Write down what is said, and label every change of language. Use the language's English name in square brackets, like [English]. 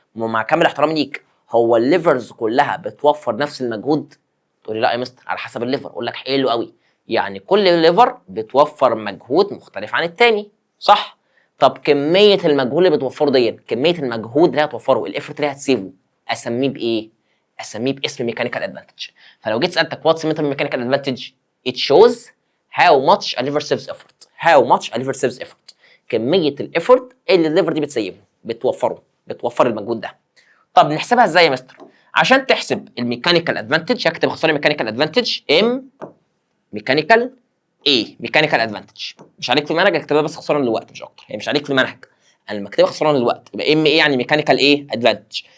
[Arabic] مع كامل احترامي ليك، هو الليفرز كلها بتوفر نفس المجهود؟ تقول لي لا يا مستر على حسب الليفر. اقول لك حلو قوي، يعني كل ليفر بتوفر مجهود مختلف عن التاني، صح؟ طب كميه المجهود اللي بتوفره دي، كميه المجهود اللي هتوفره، الافورت اللي هتسيفه، اسميه بايه؟ اسميه باسم ميكانيكال ادفانتج. فلو جيت سالتك واتس ميكانيكال ادفانتج، [English] it shows how much a lever saves effort. how much a lever saves effort. [Arabic] كميه الافورت اللي الليفر دي بتسيفه، بتوفر المجهود ده. طب نحسبها ازاي يا مستر؟ عشان تحسب الميكانيكال ادفانتج هكتب اختصار الميكانيكال ادفانتج ام ميكانيكال ايه، ميكانيكال ادفانتج. مش عليك في المنهج، اكتبها بس اختصارا للوقت مش اكتر، هي مش عليك في المنهج، انا لما اكتبها اختصارا للوقت يبقى ام ايه يعني ميكانيكال ايه ادفانتج.